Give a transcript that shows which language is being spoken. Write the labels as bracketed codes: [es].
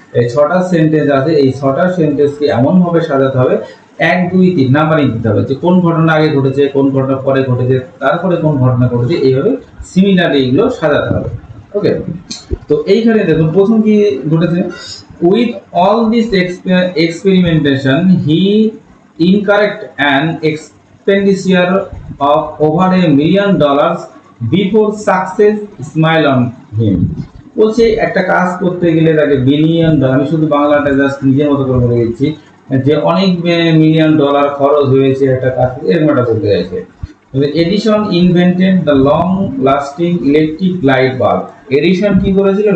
[bn] এই 6টা সেন্টেন্স আছে, এই 6টা সেন্টেন্সকে এমনভাবে সাজাতে হবে 1, 2, 3 নাম্বারিং দিতে হবে, যে কোন ঘটনা আগে ঘটেছে, কোন ঘটনা পরে ঘটেছে, তারপরে কোন ঘটনা ঘটেছে, এইভাবে সিমিলারলি এগুলো সাজাতে হবে। ওকে, তো এইখানে দেখুন প্রথম কি ঘটেছে, [en] With all this experimentation he incorrect and expenditure of over $1 million before success smile on him। [bn] বলছে একটা কাজ করতে গেলে তাকে বিলিয়ন ডলার, আমি শুধু বাংলাটা জাস্ট নিজের মতো করে বলে দিচ্ছি, যে অনেক মিলিয়ন ডলার খরচ হয়েছে একটা কাজ, এরকম একটা বলতে চাইছে। [en] Edison invented the long lasting electric light bulb. [bn] Edison কি করেছিল?